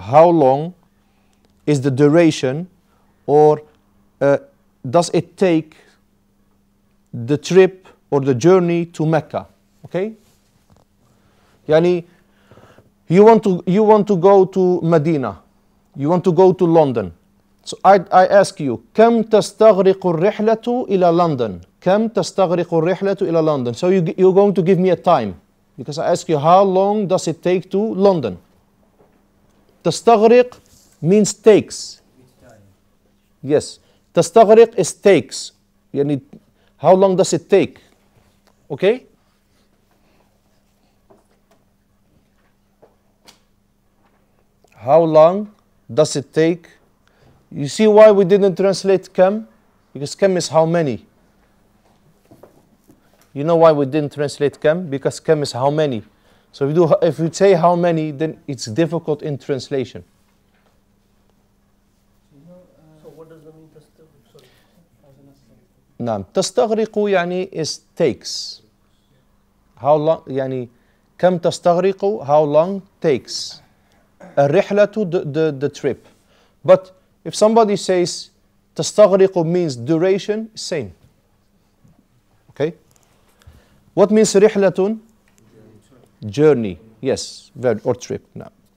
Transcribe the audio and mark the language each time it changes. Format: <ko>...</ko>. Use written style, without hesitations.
<en>How long is the duration or does it take the trip or the journey to Mecca? Okay. Yani you want to go to Medina, you want to go to London. So I ask you,</en> <ar>كم تستغرق الرحلة إلى</ar> <en>London?</en> <ar>كم تستغرق الرحلة إلى London?</ar> <en>So you're going to give me a time because I ask you how long does it take to London? تستغرق means takes. Yes, تستغرق is takes. يعني how long does it take? Okay? How long does it take? You see why we didn't translate كم? Because كم is how many. You know why we didn't translate كم? Because كم is how many. So if we say how many, then it's difficult in translation. So what does that mean? Sorry.</en> <ar>نعم تستغرق يعني</ar> <en>is takes. How long يعني</en> <ar>كم تستغرق</ar> <en>how long takes. الرحلة the trip. But if somebody says تستغرق means duration, same. Okay? What means رحلة? Journey. Yes, verb or trip. Now.</en>